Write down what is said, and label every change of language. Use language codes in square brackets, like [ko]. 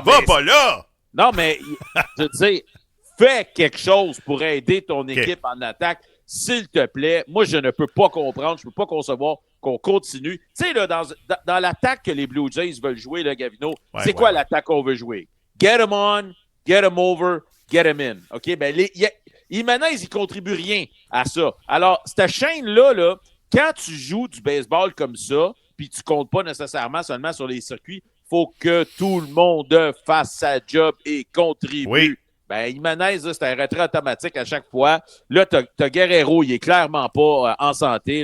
[fr] va pas là. Non, mais je veux dire, fais quelque chose pour aider ton équipe en attaque, s'il te plaît. Moi, je ne peux pas comprendre, je ne peux pas concevoir qu'on continue. Tu sais, là, dans l'attaque que les Blue Jays veulent jouer, là, Gavino, c'est quoi l'attaque qu'on veut jouer? [en] Get him on, get him over, get him in. OK? [fr] Ben, Jiménez, il contribue rien à ça. Alors, cette chaîne-là, là, quand tu joues du baseball comme ça, puis tu comptes pas nécessairement seulement sur les circuits, faut que tout le monde fasse sa job et contribue. Oui. Ben, Jiménez, c'est un retrait automatique à chaque fois. Là, t'as Guerrero, il est clairement pas en santé.